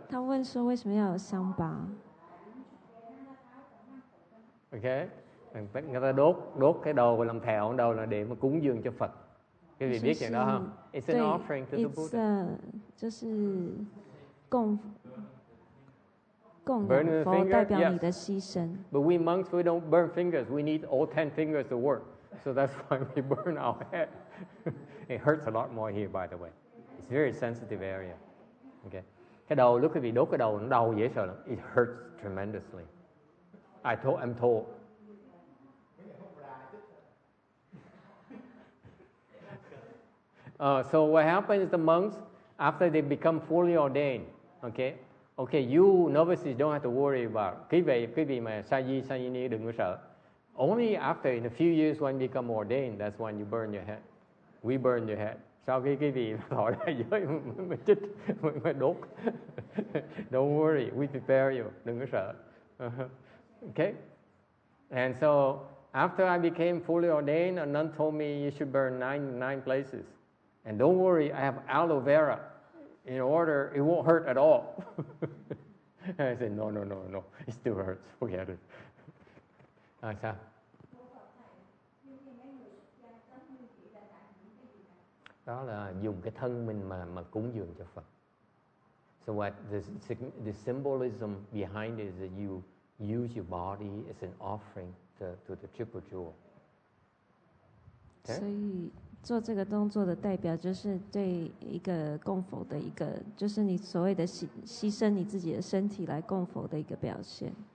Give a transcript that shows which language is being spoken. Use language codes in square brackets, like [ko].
[zh] 他问说为什么要有香巴 [en] Okay? [vi] Người ta đốt cái đầu làm thẹo đầu là để mà cúng dường cho Phật. Quý vị biết chuyện đó không? [en] It's an offering to the Buddha. [zh] 就是供养佛代表你的牺牲。 [en] But we monks, we don't burn fingers. We need all 10 fingers to work. So that's why we burn our head. It hurts a lot more here, by the way. It's a very sensitive area. Okay. Cái đầu, lúc quý vị đốt cái đầu, nó đau dễ sợ lắm. It hurts tremendously. I'm told. So what happens is the monks, after they become fully ordained, okay, you novices don't have to worry about. [vi] Quý vị mà Sayini đừng có sợ. [en] Only after in a few years when you become ordained, that's when you burn your head. We burn your head. [vi] Sau khi quý vị thọ đại giới mới chích, mới đốt. [en] Don't worry, we prepare you. [vi] Đừng có sợ. [en] Okay? And so after I became fully ordained, a nun told me you should burn nine places. And don't worry, I have aloe vera. In order, it won't hurt at all. I said, no, it still hurts. Forget it. [vi] Sao? Đó là dùng cái thân mình mà cúng dường cho Phật. [en] So what the symbolism behind it is that you use your body as an offering to the triple jewel. Okay? [zh] 所以做这个动作的代表就是对一个供佛的一个，就是你所谓的牺牲你自己的身体来供佛的一个表现。